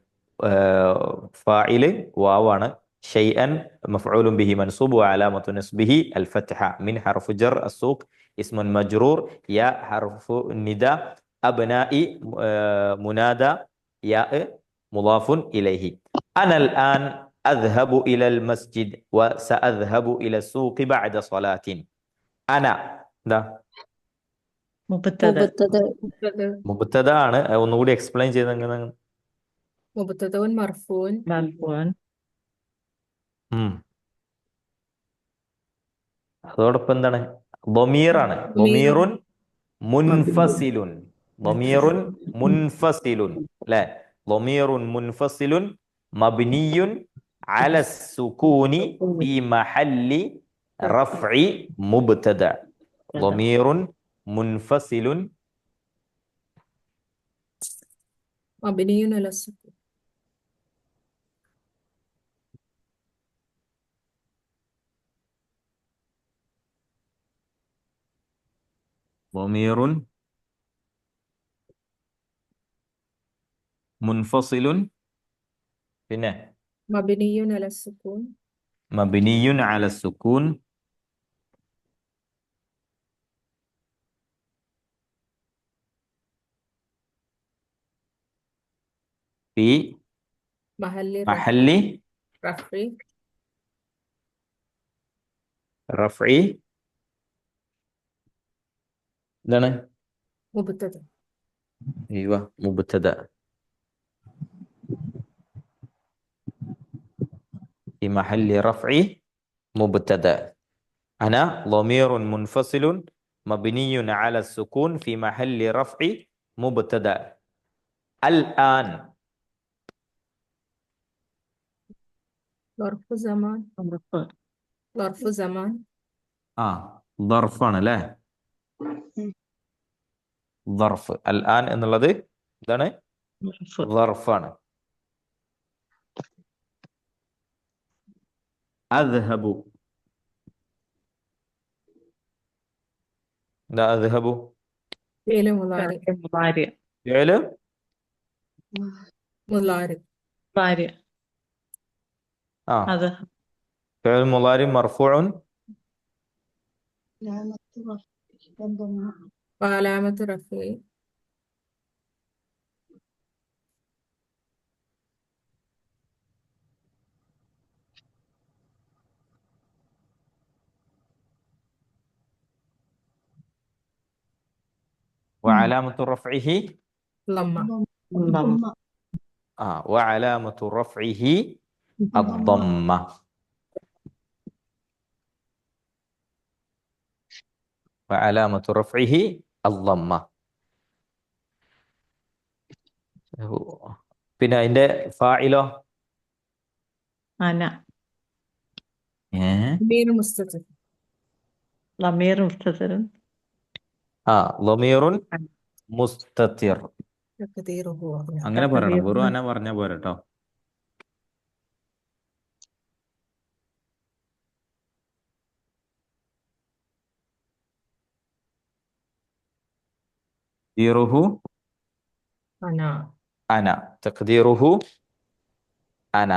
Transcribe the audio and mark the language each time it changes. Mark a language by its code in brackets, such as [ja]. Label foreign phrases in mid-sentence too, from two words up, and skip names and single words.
[ml] ഫാഇല് വാവാണ്. [ar] شيئا مفعول به منصوب وعلامة نصبه الفتحة. من حرف جر السوق اسم مجرور. يا حرف نداء. أبناء منادى. يا مضاف إليه. أنا الآن أذهب إلى المسجد وسأذهب إلى السوق بعد صلاة. أنا ده മുബത്തദ [ml] മുബ്തദ ആണ്. ഒന്നുകൂടി എക്സ്പ്ലെയിൻ ചെയ്തെങ്ങനെ? [ar] مبتدأ مرفوع മർഫൂൻ [ml] അതോടൊപ്പം എന്താണ്? [ar] ضميറാണ്. ضمير منفصل. ضمير منفصل അല്ലേ? ضمير منفصل مبني على السكون في محل رفع مبتدأ. ضمير منفصل مبني على السكون. ضمير منفصل പിന്നെ مبني على السكون. مبني على السكون في മഹല്ലി محل റഫ്ഇ [ml] رفع എന്താണ്? [ar] മുബ്തദ. ايوه مبتدأ. في محل رفع مبتدأ. أنا ضمير منفصل مبني على السكون في محل رفع مبتدأ. الآن ظرف زمان. ظرف زمان. [ml] ظرفാണ് അല്ലേ? [ar] ظرف. [ml] الآن എന്നുള്ളത് എന്താണ്? ظرفാണ്. [ar] أذهب. [ml] എന്താ أذهب? [ar] فعل مضارع. മുളാരി فعل മുളാരി. [ml] മുളാരി അത് [ar] فعل مضارع مرفوع وعلامة رفعه وعلامة رفعه ലമ്മ. وعلامة رفعه الضمة. وعلامة رفعه الضمة. [ml] പിന്നെ അതിന്റെ ഫായിലോ? [ar] അന ضمير مستتر. ضمير مستتر ضمير مستتر. تقديره [ml] അങ്ങനെ പറയണം. വെറും അന പറഞ്ഞ പോരട്ടോ. [ar] تقديره أنا. أنا. تقديره أنا.